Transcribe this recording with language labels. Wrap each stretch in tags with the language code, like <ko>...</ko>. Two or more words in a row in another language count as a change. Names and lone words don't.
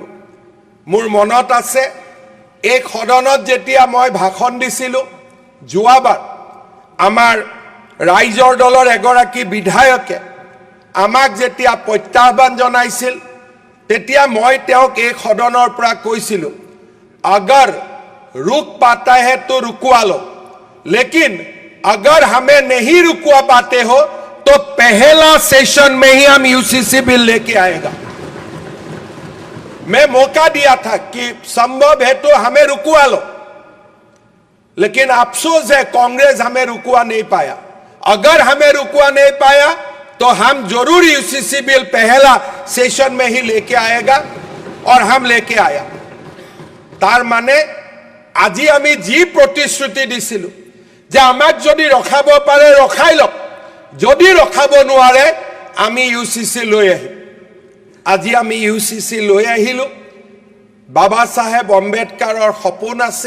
<as>মোৰ মনত আছে এই সদনত যেতিয়া মই ভাষণ দিছিলোঁ, যোৱাবাৰ আমাৰ ৰাইজৰ দলৰ এগৰাকী বিধায়কে আমাক যেতিয়া প্ৰত্যাহ্বান জনাইছিল, তেতিয়া মই তেওঁক এই সদনৰ পৰা কৈছিলোঁ,</as> <hi>अगर रुक पाता है तो रुकवा लो, लेकिन अगर हमें नहीं रुकवा पाते हो तो पहला सेशन में ही हम UCC बिल लेके आएगा। मैं मौका दिया था कि संभव है तो हमें रुकवा लो, लेकिन अफसोस है कांग्रेस हमें रुकवा नहीं पाया। अगर हमें रुकवा नहीं पाया तो हम जरूर UCC बिल पहला सेशन में ही लेके आएगा, और हम लेके आया।</hi> <as>তাৰ মানে আজি আমি যি প্ৰতিশ্ৰুতি দিছিলোঁ যে আমাক যদি ৰখাব পাৰে ৰখাই লওক, যদি ৰখাব নোৱাৰে আমি UCC লৈ আহিম। আজি আমি UCC লৈ আহিলোঁ। বাবা চাহেব আম্বেদকাৰৰ সপোন আছিল।</as>